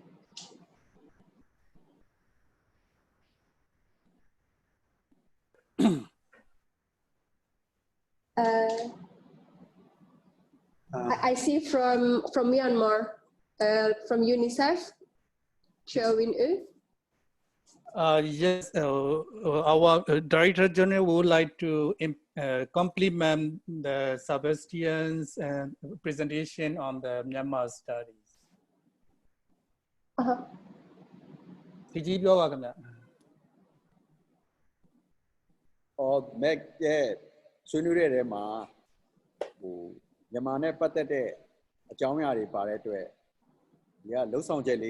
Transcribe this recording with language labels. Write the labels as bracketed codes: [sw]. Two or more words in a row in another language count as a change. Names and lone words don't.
[en] I see from Myanmar, from UNICEF, Cho Win-u. Yes, our Director General would like to compliment the Sebastian's presentation on the Myanmar studies. [my] Meg ဆွေးနွေးတဲ့ထဲမှာမြန်မာနဲ့ပတ်သက်တဲ့အကြောင်းအရာတွေပါတဲ့အတွက်ဒီကလှုပ်ဆောင်ချက်လေး